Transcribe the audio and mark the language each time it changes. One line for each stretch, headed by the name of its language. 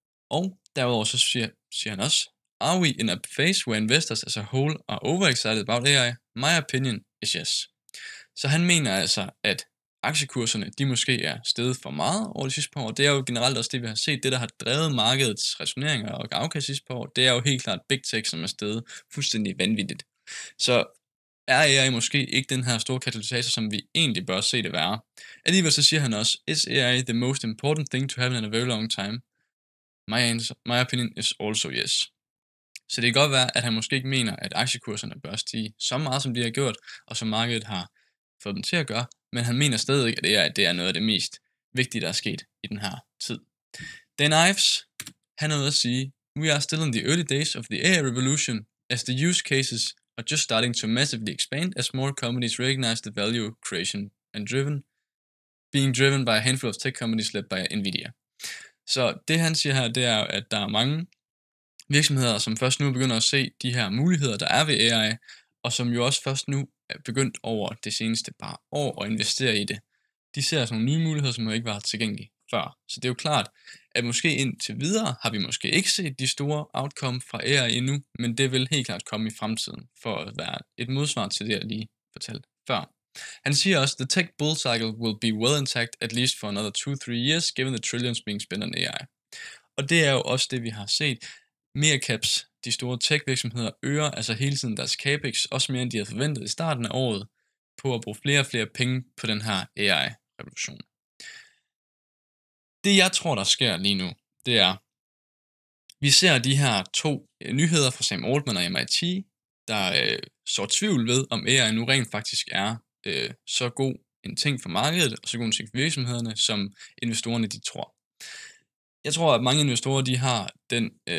Danish: Og derudover så siger han også,
English: Are we in a phase where investors as a whole are overexcited about AI? My opinion is yes.
Danish: Så han mener altså, at aktiekurserne, de måske er steget for meget over de sidste par år. Det er jo generelt også det, vi har set. Det, der har drevet markedets rationeringer og afkast sidste par år, det er jo helt klart Big Tech, som er steget fuldstændig vanvittigt. Så er AI måske ikke den her store katalysator, som vi egentlig bør se det være. Alligevel så siger han også,
English: Is AI the most important thing to have in a very long time? My opinion is also yes.
Danish: Så det kan godt være, at han måske ikke mener, at aktiekurserne bør stige så meget, som de har gjort, og som markedet har fået dem til at gøre, men han mener stadig, at det er noget af det mest vigtige, der er sket i den her tid.
English: Dan Ives,
Danish: han har noget at sige,
English: We are still in the early days of the AI revolution, as the use cases are just starting to massively expand as more companies recognize the value creation and being driven by a handful of tech companies led by Nvidia.
Danish: Så det han siger her, det er, at der er mange virksomheder, som først nu begynder at se de her muligheder, der er ved AI, og som jo også først nu er begyndt over det seneste par år at investere i det. De ser altså nogle nye muligheder, som jo ikke var tilgængelige før. Så det er jo klart, at måske indtil videre har vi måske ikke set de store outcome fra AI endnu, men det vil helt klart komme i fremtiden, for at være et modsvar til det, jeg lige fortalte før. Han siger også,
English: the tech bull cycle will be well intact at least for another 2-3 years, given the trillions being spent on AI.
Danish: Og det er jo også det, vi har set. Megacaps, de store tech-virksomheder, øger altså hele tiden deres capex, også mere end de havde forventet i starten af året, på at bruge flere og flere penge på den her AI-revolution. Det jeg tror, der sker lige nu, det er, vi ser de her 2 nyheder fra Sam Altman og MIT, der sår tvivl ved, om AI nu rent faktisk er så god en ting for markedet, og så god en ting for virksomhederne, som investorerne de tror. Jeg tror, at mange investorer, de har den